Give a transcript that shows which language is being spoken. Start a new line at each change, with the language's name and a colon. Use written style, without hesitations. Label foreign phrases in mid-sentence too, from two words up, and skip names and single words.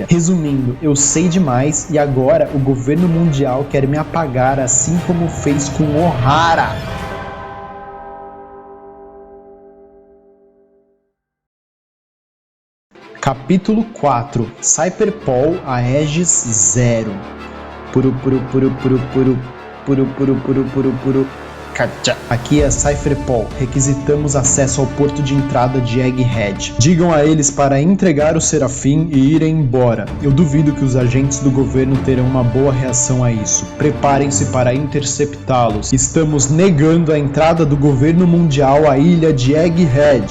Portuguese: Resumindo, eu sei demais e agora o governo mundial quer me apagar assim como fez com Ohara. Capítulo 4. Cypher Paul Aegis Zero. Puru puru puru puru puru puru puru puru puru puru. Aqui é Cypher Paul. Requisitamos acesso ao porto de entrada de Egghead. Digam a eles para entregar o Serafim e irem embora. Eu duvido que os agentes do governo terão uma boa reação a isso. Preparem-se para interceptá-los. Estamos negando a entrada do governo mundial à ilha de Egghead.